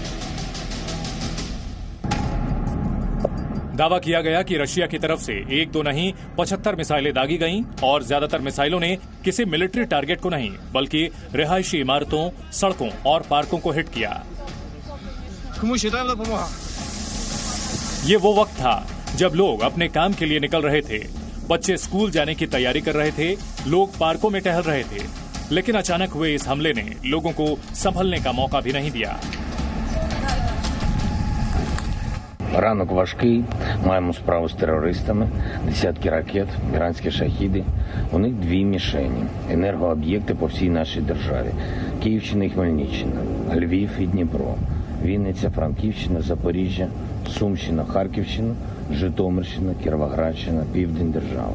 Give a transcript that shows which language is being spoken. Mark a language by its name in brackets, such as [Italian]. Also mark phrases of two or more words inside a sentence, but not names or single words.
[Hindi] दावा किया गया कि रशिया की तरफ से एक दो नहीं 75 मिसाइलें दागी गईं और ज्यादातर मिसाइलों ने किसी मिलिट्री टारगेट को नहीं बल्कि रिहायशी इमारतों, सड़कों और पार्कों को हिट किया। ये वो वक्त था जब लोग अपने काम के लिए निकल रहे थे, बच्चे स्कूल जाने की तैयारी कर रहे थे, लोग पार्कों में टहल रहे थे, लेकिन अचानक हुए इस हमले ने लोगों को संभलने का मौका भी नहीं दिया। [Ukrainian] Ранок важкий, маємо справу з терористами, десятки ракет, іранські шахіди. У них дві мішені – енергооб'єкти по всій нашій державі. Київщина і Хмельниччина, Львів і Дніпро, Вінниця, Франківщина, Запоріжжя, Сумщина, Харківщина, Житомирщина, Кіровоградщина, Південь держави.